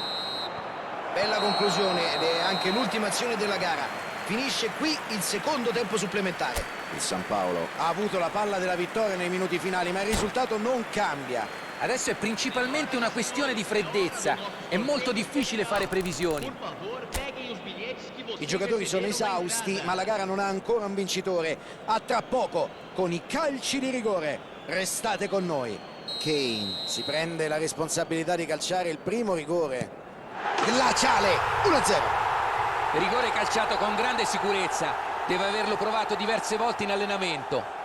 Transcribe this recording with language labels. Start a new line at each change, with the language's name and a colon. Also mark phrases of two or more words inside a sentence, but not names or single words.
Italian: Bella conclusione ed è anche l'ultima azione della gara. Finisce qui il secondo tempo supplementare. Il San Paolo ha avuto la palla della vittoria nei minuti finali, ma il risultato non cambia. Adesso è principalmente una questione di freddezza. È molto difficile fare previsioni.
Portuguese: Por favor, peguem os bilhetes que vocês
Italian: I giocatori sono
Portuguese: receberam à
Italian: esausti,
Portuguese: entrada.
Italian: ma la gara non ha ancora un vincitore. A tra poco con i calci di rigore. Restate con noi. Kane si prende la responsabilità di calciare il primo rigore. Glaciale, 1-0. Rigore calciato con grande sicurezza. Deve averlo provato diverse volte in allenamento.